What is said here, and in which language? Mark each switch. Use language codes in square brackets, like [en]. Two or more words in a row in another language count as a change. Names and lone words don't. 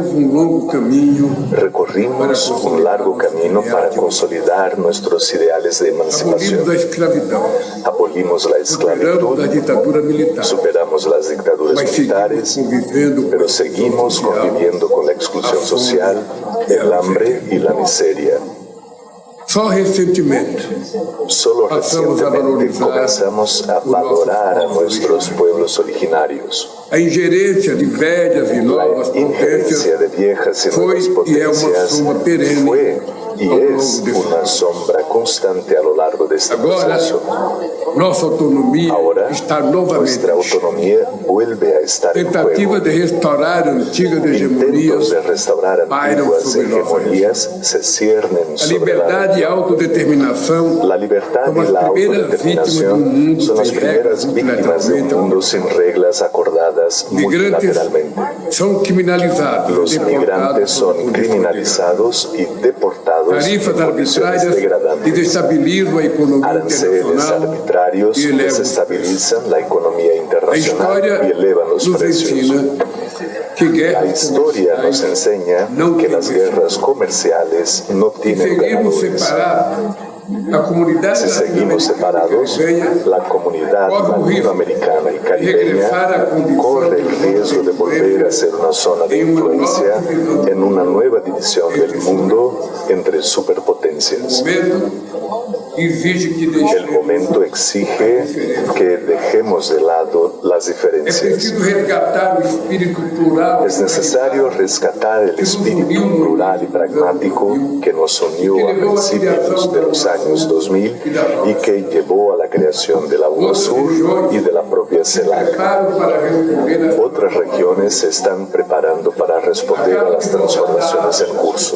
[es] Recorrimos un largo camino para consolidar nuestros ideales de emancipación. Abolimos la esclavitud, superamos las dictaduras militares, pero seguimos conviviendo con la exclusión social, el hambre y la miseria. [pt] Só recentemente [es] Solo recientemente comenzamos a valorar a nuestros pueblos originarios. [pt] a ingerência de velhas e novas [es] La injerencia [pt] potências [es] de viejas y nuevas [pt] foi e é uma [es] potencias [pt] soma perene [es] fue y [pt] ao longo [es] es [pt] desse [es] una sombra constante a lo largo de este [pt] Agora, [es] proceso. [pt] nossa autonomia [es] Ahora, [pt] está novamente [es] nuestra autonomía vuelve a estar en [pt] tentativa [es] juego. [pt] de restaurar antigas [es] Intentos [pt] hegemonias, [es] de restaurar antiguas hegemonías se ciernen [pt] a [es] sobre [pt] liberdade e a autodeterminação [es] la libertad [pt] como [es] y [pt] as [es] la [pt] primeiras vítimas de mundo [es] autodeterminación son las [pt] sem [es] primeras [pt] regras [es] víctimas de un [pt] completamente [es] mundo sin reglas acordadas [pt] Migrantes [es] multilateralmente. [pt] são criminalizados, [es] Los [pt] deportados [es] migrantes son [pt] por condições [es] criminalizados y deportados en [pt] Tarifas [es] condiciones [pt] arbitrárias que [es] degradantes. [pt] desestabilizam a economia [es] Aranceles [pt] internacional [es] arbitrarios [pt] e elevam os [es] desestabilizan la economía [pt] A [es] internacional [pt] história [es] y elevan los [pt] nos [es] precios. [pt] ensina que [es] La [pt] guerras [es] historia nos [pt] comerciais [es] enseña [pt] não [es] que [pt] têm [es] las guerras comerciales no [pt] Se [es] tienen [pt] seguirmos [es] ganadores. [pt] separados, a comunidade [es] Si seguimos separados, la comunidad latinoamericana y caribeña corre el riesgo de volver a ser una zona de influencia en una nueva división del mundo entre superpotencias. [pt] exige que [es] El [pt] deixemos. [es] momento exige que dejemos de lado las [pt] É [es] diferencias. [pt] preciso resgatar o espírito plural. [es] Es necesario rescatar el espíritu plural y pragmático que nos unió a principios de los años 2000 y que llevó a la creación de la UNASUR y de la propia CELAC. [pt] Preparo para responder às [es] Otras regiones se están preparando para responder a las transformações en curso.